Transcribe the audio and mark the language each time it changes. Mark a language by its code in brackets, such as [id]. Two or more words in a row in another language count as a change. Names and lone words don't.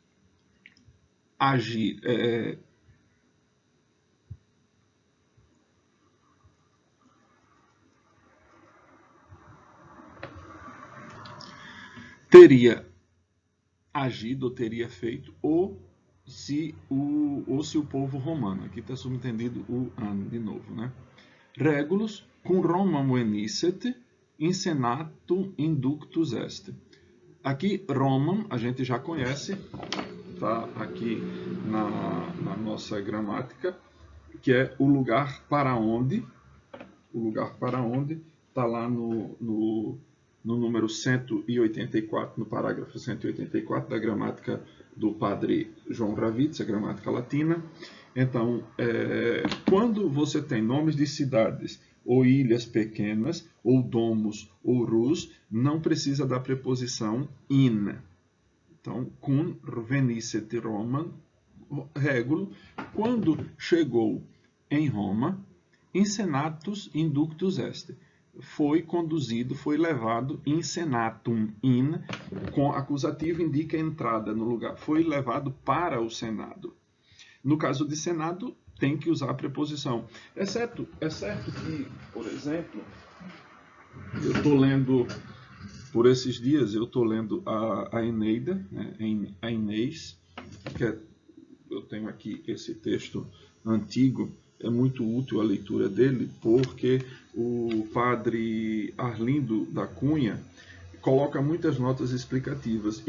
[pt] teria agido, ou teria feito, ou se o povo romano, aqui está subentendido o ano de novo, né? [la] Regulus cum Romam venisset in senatum inductus est. [pt] Aqui, Romam, a gente já conhece, está aqui na nossa gramática, que é o lugar para onde, está lá no número 184, no parágrafo 184 da gramática do padre João Ravitz, a gramática latina. Então, quando você tem nomes de cidades ou ilhas pequenas, ou domos, ou rus, não precisa da preposição in. Então, [la] cum venisset Romam regulo, [pt] quando chegou em Roma, [la] in senatus inductus est. [pt] Foi conduzido, foi levado [la] in senatum, [pt] com acusativo indica entrada no lugar. Foi levado para o Senado. No caso de Senado, tem que usar a preposição. É certo que, por exemplo, eu estou lendo, por esses dias, eu estou lendo a Eneida, né, a Inês, que eu tenho aqui esse texto antigo, é muito útil a leitura dele, porque o padre Arlindo da Cunha coloca muitas notas explicativas.